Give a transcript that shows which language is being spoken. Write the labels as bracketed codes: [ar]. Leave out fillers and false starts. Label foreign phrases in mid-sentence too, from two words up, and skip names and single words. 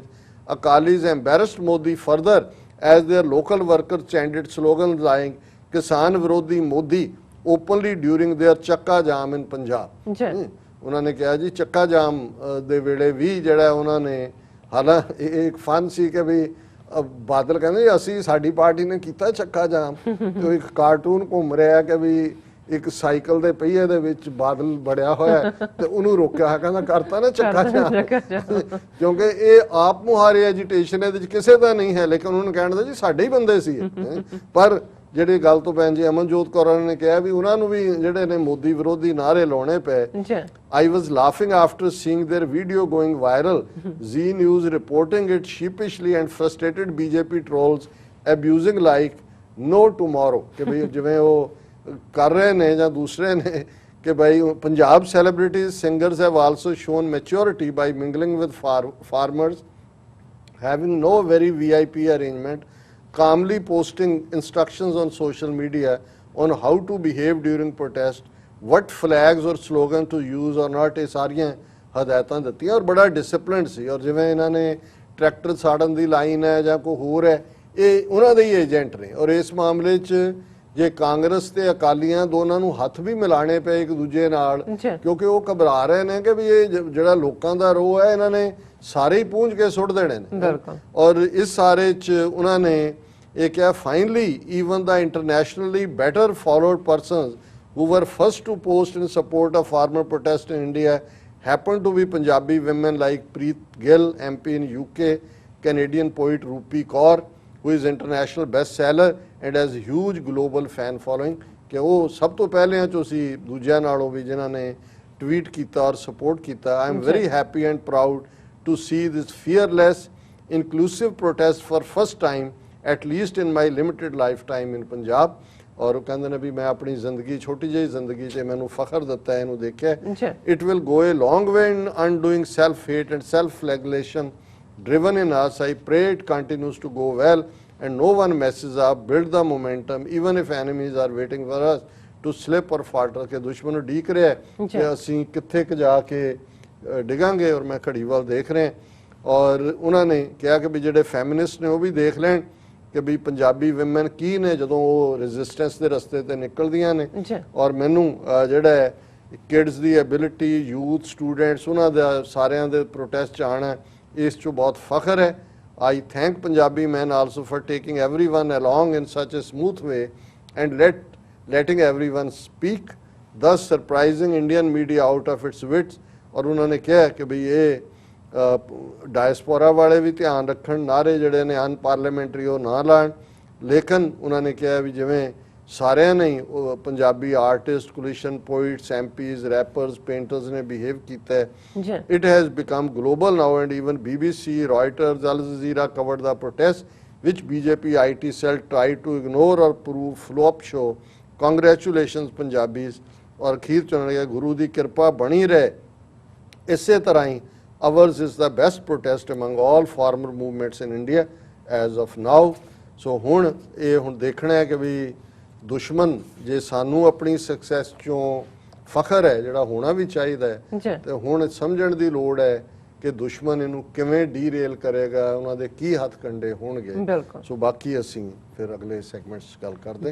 [en] Akalis embarrassed Modi further as their local workers chanted slogans like Kisan Virodhi Modi openly during their Chakka Jam in Punjab। [pa] ਉਹਨਾਂ ਨੇ ਕਿਹਾ ਜੀ ਚੱਕਾ ਜਾਮ ਦੇ ਵੇਲੇ ਵੀ ਜਿਹੜਾ ਉਹਨਾਂ ਨੇ ਹਾਲਾਂ ਇੱਕ ਫਨ ਸੀ ਕਿ ਵੀ ਬਾਦਲ ਕਹਿੰਦੇ ਅਸੀਂ ਸਾਡੀ ਪਾਰਟੀ ਨੇ ਕੀਤਾ ਚੱਕਾ ਜਾਮ ਤੇ ਇੱਕ ਕਾਰਟੂਨ ਘੁੰਮ ਰਿਹਾ ਕਿ ਵੀ ਇੱਕ ਸਾਈਕਲ ਦੇ ਪਹੀਏ ਦੇ ਵਿੱਚ ਬਾਦਲ ਬੜਿਆ ਹੋਇਆ ਤੇ ਉਹਨੂੰ ਰੋਕਿਆ ਕਹਿੰਦਾ ਕਰਤਾ ਨਾ ਚੱਕਾ ਜਾਮ ਕਿਉਂਕਿ ਇਹ ਆਪ ਮੁਹਾਰੇ ਐਜੀਟੇਸ਼ਨ ਇਹਦੇ ਵਿੱਚ ਕਿਸੇ ਦਾ ਨਹੀਂ ਹੈ ਲੇਕਿਨ ਉਹਨਾਂ ਨੂੰ ਕਹਿਣ ਦਾ ਜੀ ਸਾਡੇ ਹੀ ਬੰਦੇ ਸੀ ਪਰ ਜਿਹੜੀ ਗੱਲ ਤੋਂ ਭੈਣ ਜੀ ਅਮਨਜੋਤ ਕੌਰ ਨੇ ਕਿਹਾ ਵੀ ਉਹਨਾਂ ਨੂੰ ਵੀ ਜਿਹੜੇ ਨੇ ਮੋਦੀ ਵਿਰੋਧੀ ਨਾਰੇ ਲਾਉਣੇ ਪਏ। [en] I was laughing after seeing their video going viral. Zee News reporting it sheepishly and frustrated BJP trolls abusing like no tomorrow [pa] ਕਿ ਭਈ ਜਿਵੇਂ ਉਹ ਕਰ ਰਹੇ ਨੇ ਜਾਂ ਦੂਸਰੇ ਨੇ ਕਿ ਭਾਈ ਪੰਜਾਬ [en] celebrities singers have also shown maturity by mingling with farmers, having no very VIP arrangement, calmly posting instructions on social media on how to behave during protest, what flags or slogan to use or not, [pa] ਇਹ ਸਾਰੀਆਂ ਹਦਾਇਤਾਂ ਦਿੱਤੀਆਂ ਔਰ ਬੜਾ ਡਿਸਪਲਿਨਡ ਸੀ। ਔਰ ਜਿਵੇਂ ਇਹਨਾਂ ਨੇ ਟਰੈਕਟਰ ਸਾੜਨ ਦੀ ਲਾਈਨ ਹੈ ਜਾਂ ਕੋਈ ਹੋਰ ਹੈ ਇਹ ਉਹਨਾਂ ਦੇ ਹੀ ਏਜੰਟ ਨੇ ਔਰ ਇਸ ਮਾਮਲੇ 'ਚ ਜੇ ਕਾਂਗਰਸ ਤੇ ਅਕਾਲੀਆਂ ਦੋਨਾਂ ਨੂੰ ਹੱਥ ਵੀ ਮਿਲਾਣੇ ਪਏ ਇੱਕ ਦੂਜੇ ਨਾਲ ਕਿਉਂਕਿ ਉਹ ਘਬਰਾ ਰਹੇ ਨੇ ਕਿ ਵੀ ਇਹ ਜਿਹੜਾ ਲੋਕਾਂ ਦਾ ਰੋਹ ਹੈ ਇਹਨਾਂ ਨੇ ਸਾਰੇ ਹੀ ਪੂੰਝ ਕੇ ਸੁੱਟ ਦੇਣੇ ਨੇ ਔਰ ਇਸ ਸਾਰੇ 'ਚ ਉਹਨਾਂ ਨੇ ਇਹ ਕਿਹਾ [en] finally even the internationally better followed persons who were first to post in support of farmer protest in India happened to be Punjabi women like Preet Gill, MP in UK, Canadian poet Rupi Kaur who is international bestseller and has huge global fan following [pa] ਕਿ ਉਹ ਸਭ ਤੋਂ ਪਹਿਲਿਆਂ ਚੋਂ ਸੀ ਦੂਜਿਆਂ ਨਾਲੋਂ ਵੀ ਜਿਨ੍ਹਾਂ ਨੇ ਟਵੀਟ ਕੀਤਾ ਔਰ ਸਪੋਰਟ ਕੀਤਾ। [en] I am very happy and proud to see this fearless inclusive protest for first time at least in my limited lifetime in Punjab। [pa] ਔਰ ਉਹ ਕਹਿੰਦੇ ਨੇ ਵੀ ਮੈਂ ਆਪਣੀ ਜ਼ਿੰਦਗੀ ਛੋਟੀ ਜਿਹੀ ਜ਼ਿੰਦਗੀ 'ਚ ਮੈਨੂੰ ਫਖਰ ਦਿੱਤਾ ਇਹਨੂੰ ਦੇਖਿਆ। [en] It will go a long way in undoing self-hate and self-flagellation driven in us. I pray it continues to go well and no one messes up, build the momentum even if enemies are waiting for us to slip or falter [pa] ਕਿ ਦੁਸ਼ਮਣ ਨੂੰ ਢੀਕ ਰਿਹਾ ਕਿ ਅਸੀਂ ਕਿੱਥੇ ਕ ਜਾ ਕੇ ਡਿਗਾਂਗੇ ਔਰ ਮੈਂ ਘੜੀ ਵੱਲ ਦੇਖ ਰਿਹਾ। ਔਰ ਉਹਨਾਂ ਨੇ ਕਿਹਾ ਕਿ ਵੀ ਜਿਹੜੇ ਫੈਮਿਨਿਸਟ ਨੇ ਉਹ ਵੀ ਦੇਖ ਲੈਣ ਕਿ ਵੀ ਪੰਜਾਬੀ ਵਿਮਨ ਕੀ ਨੇ ਜਦੋਂ ਉਹ ਰੈਜ਼ਿਸਟੈਂਸ ਦੇ ਰਸਤੇ ਤੇ ਨਿਕਲਦੀਆਂ ਨੇ ਔਰ ਮੈਨੂੰ ਜਿਹੜਾ ਕਿਡਸ ਦੀ ਐਬਿਲਿਟੀ [en] youth students [pa] ਉਹਨਾਂ ਦਾ ਸਾਰਿਆਂ ਦੇ ਪ੍ਰੋਟੈਸਟ 'ਚ ਆਉਣਾ ਇਸ 'ਚੋਂ ਬਹੁਤ ਫਖਰ ਹੈ। [en] I thank Punjabi men also for taking everyone along in such a smooth way and letting everyone speak, thus surprising Indian media out of its wits। [pa] ਔਰ ਉਹਨਾਂ ਨੇ ਕਿਹਾ ਕਿ ਵੀ ਇਹ ਡਾਇਸਪੋਰਾ ਵਾਲੇ ਵੀ ਧਿਆਨ ਰੱਖਣ ਨਾਰੇ ਜਿਹੜੇ ਨੇ ਅਨਪਾਰਲੀਮੈਂਟਰੀ ਉਹ ਨਾ ਲਾਣ ਲੇਕਿਨ ਉਹਨਾਂ ਨੇ ਕਿਹਾ ਵੀ ਜਿਵੇਂ ਸਾਰਿਆਂ ਨੇ ਪੰਜਾਬੀ [en] artist coalition poets MPs rappers painters [pa] ਨੇ ਬਿਹੇਵ ਕੀਤਾ [en] it has become global now and even BBC, Reuters, Al Jazeera covered the protest which BJP IT cell tried to ignore or prove flop show। Congratulations Punjabis। [pa] ਔਰ ਅਖੀਰ ਚ ਉਹਨਾਂ ਨੇ ਕਿਹਾ ਗੁਰੂ ਦੀ ਕਿਰਪਾ ਬਣੀ ਰਹੇ ਇਸੇ ਤਰ੍ਹਾਂ ਹੀ [en] ours is the best protest among all farmer movements in India as of now। [pa] ਸੋ ਹੁਣ ਦੇਖਣਾ ਹੈ ਕਿ ਵੀ ਦੁਸ਼ਮਣ ਜੇ ਸਾਨੂੰ ਆਪਣੀ ਸਕਸੈਸ ਚੋਂ ਫਖਰ ਹੈ ਜਿਹੜਾ ਹੋਣਾ ਵੀ ਚਾਹੀਦਾ ਹੈ, ਤੇ ਹੁਣ ਸਮਝਣ ਦੀ ਲੋੜ ਹੈ ਕਿ ਦੁਸ਼ਮਣ ਇਹਨੂੰ ਕਿਵੇਂ ਡੀਰੇਲ ਕਰੇਗਾ, ਉਹਨਾਂ ਦੇ ਕੀ ਹੱਥ ਕੰਡੇ ਹੋਣਗੇ। ਸੋ ਬਾਕੀ ਅਸੀਂ ਫਿਰ ਅਗਲੇ ਸੈਗਮੈਂਟਸ ਗੱਲ ਕਰਦੇ।